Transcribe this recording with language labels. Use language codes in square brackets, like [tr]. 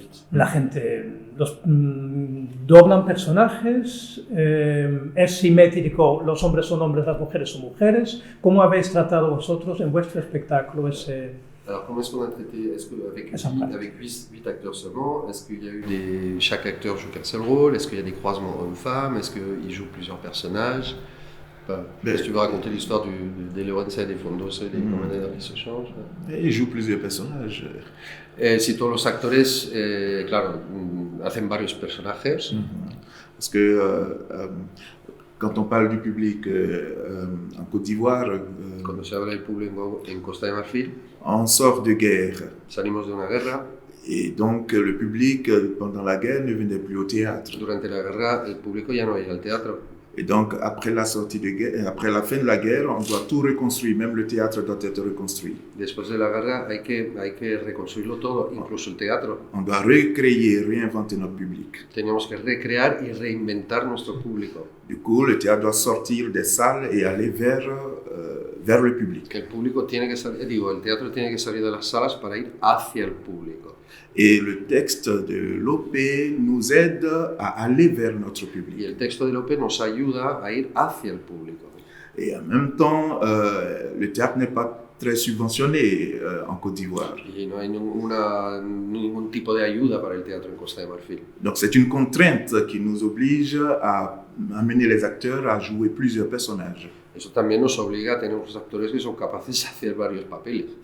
[es] La gente doblan personajes, es simétrico, los hombres son hombres, las mujeres son mujeres. ¿Cómo habéis tratado vosotros en vuestro espectáculo ese? [fr] Alors, comment est-ce qu'on a traité? Est-ce qu'avec 8 acteurs seulement, est-ce qu'il y a eu chaque acteur joue qu'un seul rôle? Est-ce qu'il y a des croisements hommes-femmes? Est-ce qu'ils jouent plusieurs personnages? Est-ce que tu veux raconter l'histoire de Lorenza et de Frondoso et des comandantes qui se changent? Ils jouent plusieurs personnages. [es] Si todos los actores, claro, hacen varios personajes. [fr] Parce que quand on parle du public en Côte d'Ivoire, [es] Cuando se habla del público en Costa de Marfil, [fr] on sort de guerre. [es] salimos de una guerra. [fr] Et donc le public, pendant la guerre, ne venait plus au théâtre. [es] Durante la guerra, el público ya no iba al teatro. [fr] Et donc après la sortie de guerre, après la fin de la guerre, on doit tout reconstruire, même le théâtre doit être reconstruit. [es] Después de la guerra hay que reconstruirlo todo, incluso el teatro. [fr] On doit recréer, réinventer notre public. [es] Teníamos que recrear y reinventar nuestro público. [fr] Du coup, le théâtre doit sortir des salles et aller vers le public. [es] Que el público tiene que salir, el teatro tiene que salir de las salas para ir hacia el público. [fr] Et le texte de l'OP nous aide à aller vers notre [es] Y [fr] public. [es] el texto de Lope nos ayuda a ir hacia el público. [fr] Et en même temps, le théâtre n'est pas très subventionné en Côte d'Ivoire. [es] Y no hay ningún tipo de ayuda para el teatro en Costa de Marfil. [fr] Donc c'est une contrainte qui nous oblige à amener les acteurs à jouer plusieurs personnages. [es] Eso también nos obliga a tener unos actores que son capaces de hacer varios papeles.